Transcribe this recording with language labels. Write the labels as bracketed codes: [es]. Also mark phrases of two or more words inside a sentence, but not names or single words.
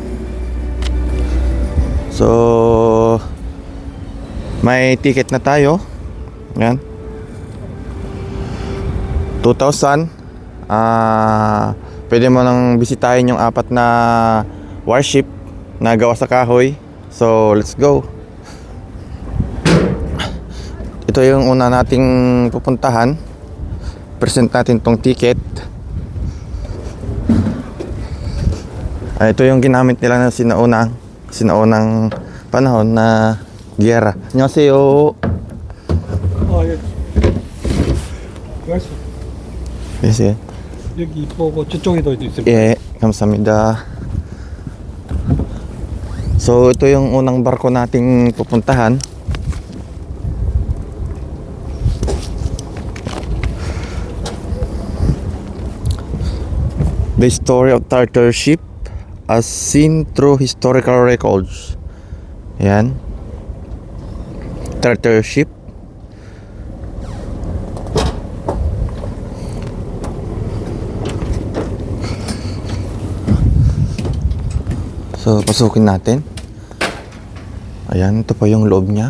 [tl] So may ticket na tayo. Yan. 2,000. Pwede mo nang bisitahin yung 4 na warship na gawa sa kahoy. [en] So let's go. [tl] Ito yung una nating pupuntahan. Present natin tong ticket. Ito yung ginamit nila na sinaunang panahon na giyera. [ko] 안녕하세요. 예. 알았어. Yes, 여기 보고 저쪽에도 있습니다. 예, 감사합니다. [tl] So ito yung unang barko nating pupuntahan. [en] The story of Tartar ship as seen through historical records. [tl] Yan. Tartar ship. So, pasukin natin. Ayan, ito pa yung loob niya.